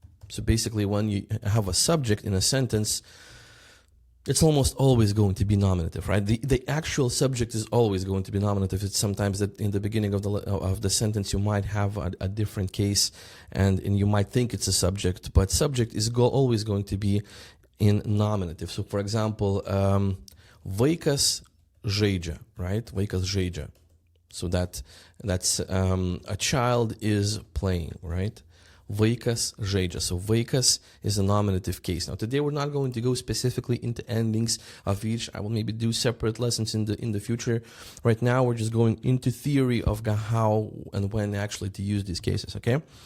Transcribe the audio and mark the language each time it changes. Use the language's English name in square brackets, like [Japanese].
[English] So basically when you have a subject in a sentence, it's almost always going to be nominative, right? The actual subject is always going to be nominative. It's sometimes that in the beginning of the sentence you might have a different case, and you might think it's a subject, but subject is always going to be in nominative. So, for example, [Lithuanian] vaikas žaidžia, [English] right? [Lithuanian] Vaikas žaidžia. [English] So that's a child is playing, right? [Lithuanian] Vaikas žaidžia. [English] So vaikas is a nominative case. Now today we're not going to go specifically into endings of each. I will maybe do separate lessons in the future. Right now we're just going into theory of how and when actually to use these cases, okay?